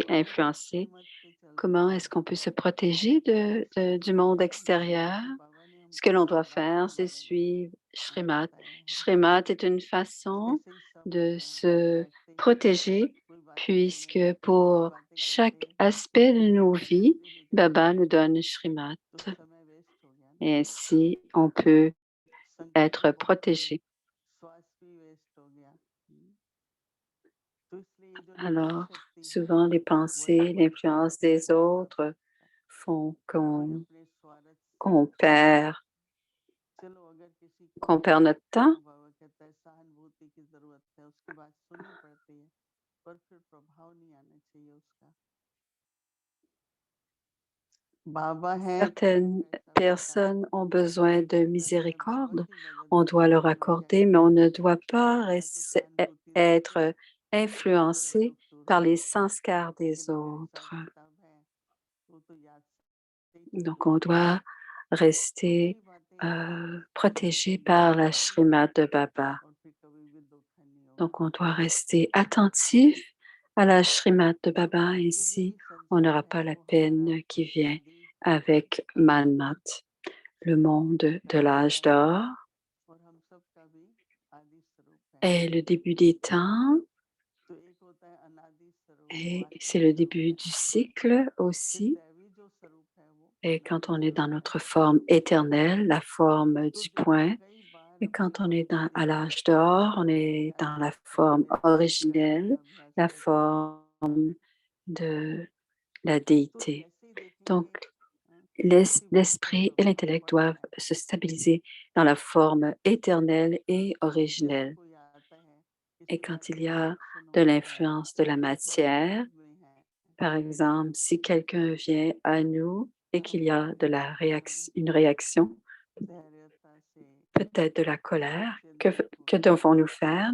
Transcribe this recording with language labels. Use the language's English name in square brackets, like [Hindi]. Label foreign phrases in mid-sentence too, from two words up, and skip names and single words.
[Hindi] तो वो सब [French] influencé. [Hindi] श्रीमत पे चलते [French] Comment [Hindi] हैं [French] est-ce qu'on peut se protéger du monde extérieur? [Hindi] तो बाबा ने [French] Ce que [Hindi] हमको [French] l'on doit [Hindi] श्रीमत [French] faire, [Hindi] के [French] c'est [Hindi] बारे में [French] suivre Shrimat. [Hindi] बताया है। [French] Shrimat est une façon [Hindi] ऐसे ही सब [French] de [Hindi] हम [French] se [Hindi] बैठते ही [French] protéger, [Hindi] कोई बातें करने [French] puisque [Hindi] लगते हैं, कोई [French] pour [Hindi] बातें [French] chaque [Hindi] करके [French] aspect de nos [Hindi] हम [French] vies, [Hindi] बिजी हो जाते [French] Baba [Hindi] हैं [French] nous donne Shrimat. [Hindi] तो समय वेस्ट हो गया ना। [French] Et ainsi, on peut [Hindi] संगति [French] être [Hindi] बहुत हो गई, [French] protégé. [Hindi] श्वास भी वेस्ट हो गया। तो इसलिए ये जो निगेटिव [French] Alors, [Hindi] शक्ति है [French] souvent, les [Hindi] वही [French] pensées, [Hindi] बढ़ती [French] l'influence [Hindi] जाती है [French] des [Hindi] बार बार। [French] autres font [Hindi] और अपने स्वार्थ से [French] qu'on perd, [Hindi] चलो अगर किसी को [French] qu'on perd notre temps. [Hindi] बाबा कहता है सहानुभूति की जरूरत है, उसकी बात सुननी पड़ती है, पर फिर प्रभाव नहीं आना चाहिए उसका। बाबा है [French] Certaines [Hindi] ऐसा बताने [French] personnes ont [Hindi] के लिए, [French] besoin de [Hindi] पर मैं बाबा [French] miséricorde, [Hindi] की मदद [French] on [Hindi] के [French] doit [Hindi] लिए [French] leur [Hindi] हूँ, मैं क्या [French] accorder, mais [Hindi] कर [French] on ne [Hindi] सकता हूँ। [French] doit pas [Hindi] मैं तो सहानुभूति दे के [French] être [Hindi] तेरा [French] influencé [Hindi] दुख दूर [French] par [Hindi] कर [French] les [Hindi] दूंगा, [French] sanskars [Hindi] लेकिन [French] des [Hindi] मेरा हिसाब [French] autres. [Hindi] किताब है वो तो याद से ही [French] Donc, [Hindi] चलना [French] on [Hindi] है। [French] doit [Hindi] तो [French] rester [Hindi] कई बातें [French] protégé [Hindi] होती [French] par la [Hindi] हैं [French] Shrimad de Baba. [Hindi] और फिर कभी भी धोखा नहीं होगा, [French] Donc, on doit rester attentif à la Shrimad de Baba, [Hindi] क्योंकि [French] ainsi on [Hindi] संसार [French] n'aura [Hindi] है [French] pas la [Hindi] वो हमारा [French] peine qui vient [Hindi] आदि [French] avec Manmat. Le monde de [Hindi] काल [French] l'âge [Hindi] का है [French] d'or [Hindi] और हम सब का भी आदि स्वरूप है। [French] est le début des temps [Hindi] तो एक होता है अनादि स्वरूप, वो [French] et c'est [Hindi] आत्मिक [French] le [Hindi] स्वरूप [French] début [Hindi] है, [French] du cycle [Hindi] फिर [French] aussi. [Hindi] दैवी जो स्वरूप है वो [French] Et quand [Hindi] अनंत [French] on est dans [Hindi] स्वरूप है। [French] notre forme éternelle, la forme [Hindi] तो [French] du [Hindi] जब हम [French] point, [Hindi] कई बार [French] et [Hindi] अपने [French] quand on [Hindi] आप [French] est [Hindi] को [French] à [Hindi] देखते [French] l'âge [Hindi] हैं [French] d'or, on [Hindi] तो [French] est dans [Hindi] प्रयास [French] la [Hindi] करते [French] forme [Hindi] हैं, करने [French] originelle, [Hindi] का अभ्यास [French] la [Hindi] करते हैं, [French] forme de la déité. Donc, l'esprit et l'intellect doivent se stabiliser dans la forme éternelle et originelle. Et quand il y a de l'influence de la matière, par exemple, si quelqu'un vient à nous et qu'il y a une réaction, peut-être de la colère, que devons-nous faire?